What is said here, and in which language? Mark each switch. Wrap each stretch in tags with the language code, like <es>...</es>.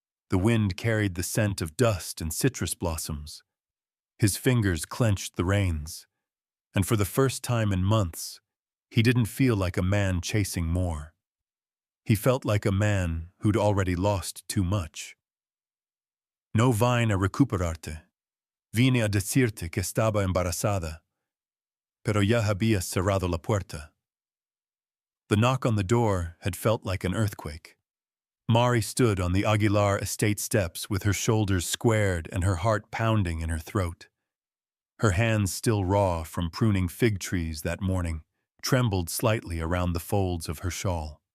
<en>The wind carried the scent of dust and citrus blossoms. His fingers clenched the reins, and for the first time in months, he didn't feel like a man chasing more. He felt like a man who'd already lost too much.</en> <es>No vine a recuperarte. Vine a decirte que estaba embarazada, pero ya había cerrado la puerta.</es> <en>The knock on the door had felt like an earthquake. Mari stood on the Aguilar estate steps with her shoulders squared and her heart pounding in her throat. Her hands, still raw from pruning fig trees that morning, trembled slightly around the folds of her shawl.</en>